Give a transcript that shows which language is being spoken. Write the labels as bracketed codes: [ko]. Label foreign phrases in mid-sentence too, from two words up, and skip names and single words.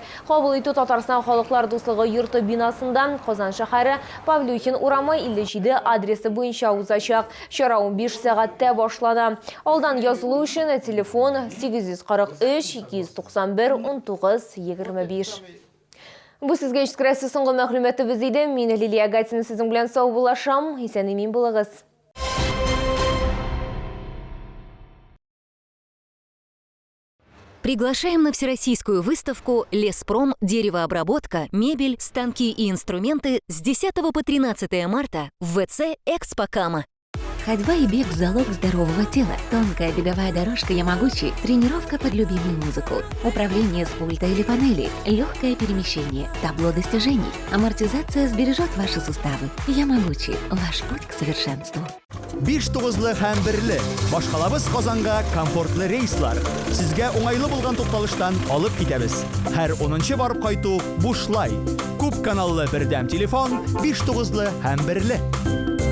[tt] Кабул итү Татарстан халыклар дуслыгы йорты бинасында, Казан шәһәре, Павлюхин урамы 57 адресы буенча узачак. Чара 15 сәгатьтә башлана. Алдан язылу өчен телефон 843 291 1925. Бу сезгә җиткерәсе соңгы мәгълүматыбыз иде. Мин Лилия Гатина сезнең белән сау булашам. Исән-имин булыгыз. [ru] Приглашаем на всероссийскую выставку «Леспром. Деревообработка, мебель, станки и инструменты» с 10 по 13 марта в ВЦ «Экспо-Кама». Ходьба и бег – залог здорового тела. Тонкая беговая дорожка Ямагучи, тренировка под любимую музыку, управление с пульта или панели, легкое перемещение, табло достижений, амортизация сбережет ваши суставы. Ямагучи – ваш путь к совершенству. [tt] 5-9 һәм 1 башкалабыз Казанга комфортлы рейслар. Сезгә уңайлы булган тукталыштан алып китәбез. Һәр 10-нчы барып кайту бушлай. Күп каналлы бердәм телефон 5-9 һәм 1.